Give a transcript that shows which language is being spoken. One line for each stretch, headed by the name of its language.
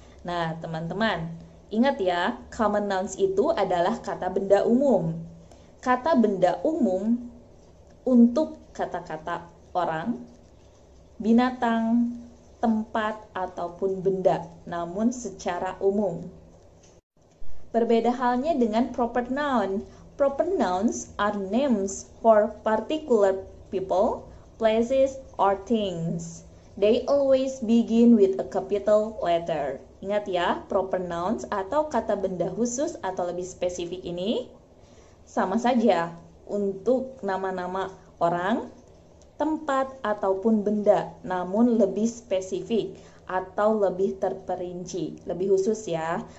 Indonesian: Nah, teman-teman, ingat ya, common nouns itu adalah kata benda umum. Kata benda umum untuk kata-kata orang, binatang, tempat, ataupun benda, namun secara umum. Berbeda halnya dengan proper noun.
English: Proper nouns are names for particular people, places, or things. They always begin with a capital letter.
Indonesian: Ingat ya, proper nouns atau kata benda khusus atau lebih spesifik ini sama saja untuk nama-nama orang, tempat, ataupun benda, namun lebih spesifik atau lebih terperinci, lebih khusus ya.